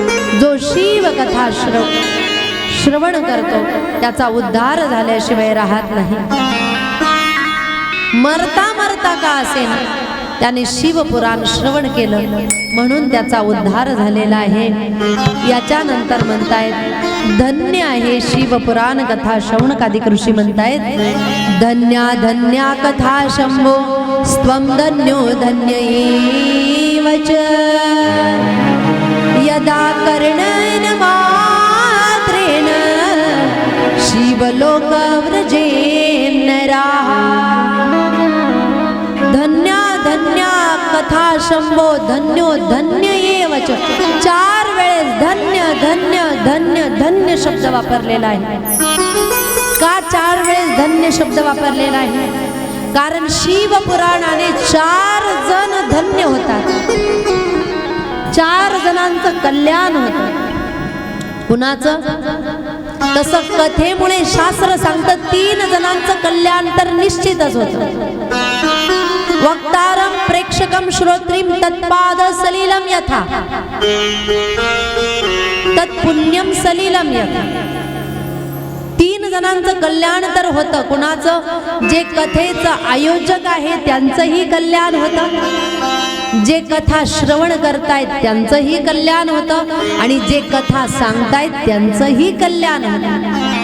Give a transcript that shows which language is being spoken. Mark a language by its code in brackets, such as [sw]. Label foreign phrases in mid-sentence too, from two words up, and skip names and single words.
[mr] जो शिव कथा श्रवण करतो त्याचा उद्धार झाल्याशिवाय राहत नाही. मरता मरता का असेना त्याने शिवपुराण श्रवण केलं म्हणून त्याचा उद्धार झालेला आहे. याच्यानंतर म्हणतायत, धन्य आहे शिवपुराण कथा. शौनकादिक ऋषी म्हणतायत, [sa] धन्या धन्या कथा शंभो स्वं धन्यो धन्य एव च, यदा कर्णन मात्रेण शिवलोक व्रजे नराः. धन्या धन्या कथा शंभो धन्यो धन्य एव च. [mr] 4 वेळेस धन्य धन्य धन्य धन्य शब्द वापरलेला आहे. का 4 वेळेस धन्य शब्द वापरलेला आहे? कारण शिवपुराणाने 4 जण धन्य होतात. 4 जणांचं कल्याण होतं. कुणाचं? तसं कथेमुळे शास्त्र सांगतं 3 जणांचं कल्याण तर निश्चितच होतं. [sa] वक्तारं प्रेक्षकं श्रोत्रीं तत्पाद सलिलं यथा तत्पुण्यं सलिलं यथा. [mr] 3 जणांचं कल्याण तर होतं. कुणाचं? जे कथेचं आयोजक आहे त्यांचंही कल्याण होतं, जे कथा श्रवण करतायत त्यांचंही कल्याण होतं, आणि जे कथा सांगतायत त्यांचंही कल्याण होतं.